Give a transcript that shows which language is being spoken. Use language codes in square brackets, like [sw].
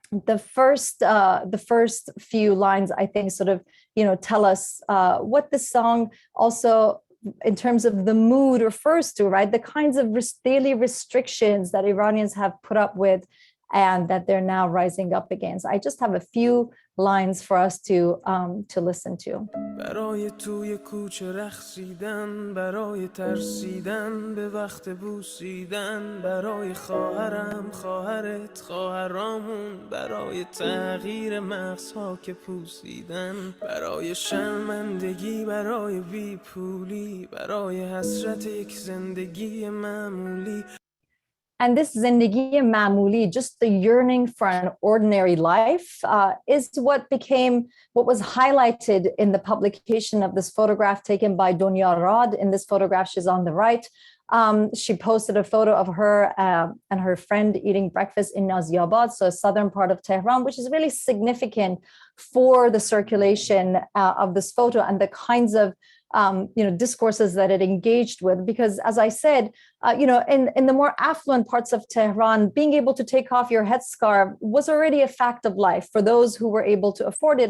[en] The first few lines, I think, sort of, tell us what the song also, in terms of the mood, refers to, right? The kinds of daily restrictions that Iranians have put up with and that they're now rising up against. I just have a few lines for us to listen to. [fa] برای توی کوچه رقصیدن، برای ترسیدن به وقت بوسیدن، برای خواهرم خواهرت خواهرامون، برای تغییر مغزها که پوسیدن، برای شرمندگی برای بیپولی، برای حسرت یک زندگی معمولی. [en] And this [fa] zindagi mamuli, [en] just the yearning for an ordinary life, is what was highlighted in the publication of this photograph taken by Dunya Rad. In this photograph, she's on the right. She posted a photo of her and her friend eating breakfast in Naziabad, so a southern part of Tehran, which is really significant for the circulation of this photo and the kinds of discourses that it engaged with, because as I said, in the more affluent parts of Tehran, being able to take off your headscarf was already a fact of life for those who were able to afford it.